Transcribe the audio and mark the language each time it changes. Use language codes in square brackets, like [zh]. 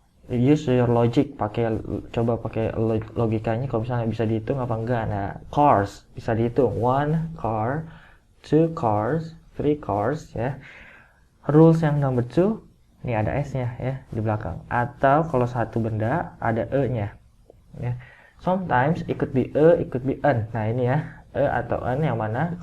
[en] Use your logic, [id] coba pakai logikanya kalau misalnya bisa dihitung apa enggak. Nah, [en] cars [id] bisa dihitung. [en] 1 car, 2 cars, 3 cars [id] ya. Rules yang [en] number 2, [id] ini ada S-nya ya di belakang. Atau kalau satu benda ada E-nya ya. [en] Sometimes it could be E, it could be N. [id] Nah, ini ya, E atau N yang mana?